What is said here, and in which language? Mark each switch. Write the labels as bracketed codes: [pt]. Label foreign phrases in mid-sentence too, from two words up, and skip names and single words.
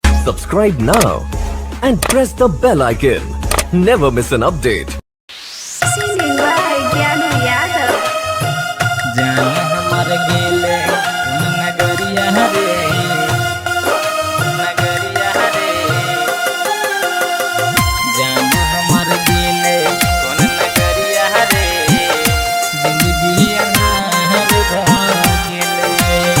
[en] Subscribe now and press the bell icon. Never miss an update. Singing by Gyanu Yadav. [mai] जान हमर गेले नगरिया रे नगरिया रे जान हमर गेले कोन नगरिया रे जिंदगी अनहर गेले